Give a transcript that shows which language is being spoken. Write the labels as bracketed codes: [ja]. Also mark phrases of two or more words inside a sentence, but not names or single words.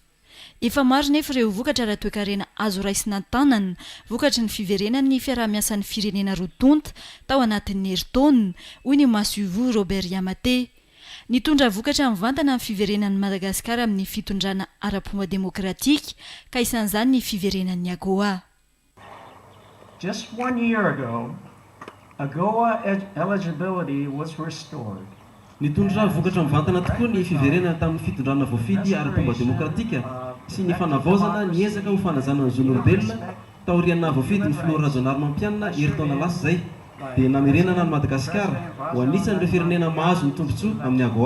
[mg] Efa maro nefa ireo vokatra ara-toekarena azo raisina tanana vokatry ny fiverenan'ny fiarah-miasan'ny firenena rotonta tao anatin'ny herintaona hoy ny masoivo Robert Iamate. Nitondra vokatra mivantana amin'ny fiverenan'ny Madagasikara amin'ny fitondrana ara-pomba demokratika ka isan'izany ny fiverenan'ny AGOA. [en] Just 1 year ago, AGOA eligibility was restored, [mg] nitondra vokatra mivantana tokoa ny fiverenana tamin'ny fitondrana voafidy ara-pomba demokratika sy ny fanavaozana niezaka ho fanajana ny zon'olombelona taoriana voafidy ny filoha rajonary mampianina eritaona lasa zay dia namerenana ny Madagasikara ho anisan'ireo firenena mahazo ny tombontsoa amin'ny AGOA.